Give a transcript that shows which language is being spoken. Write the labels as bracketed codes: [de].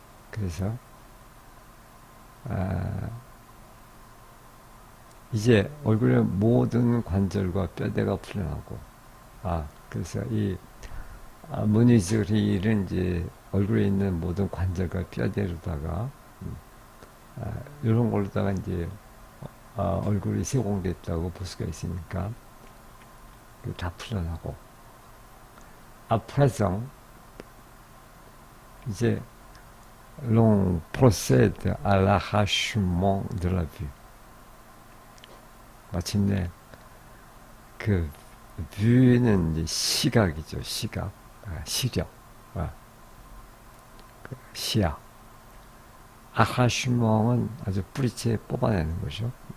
[ko] 그래서 이제 얼굴의 모든 관절과 뼈대가 풀려나고 그래서 이 무늬즈리는 이제 얼굴에 있는 모든 관절과 뼈대로다가 이런 걸로다가 이제 얼굴이 세공됐다고 볼 수가 있으니까 다 풀려나고 앞에서 이제 [fr] l'on procède à l'arrachement de la vue. [ko] 마침내 그 뷰는 이제 시각이죠. 시각, 시력, 그 시야. 아하슈멍은 아주 뿌리째 뽑아내는 거죠.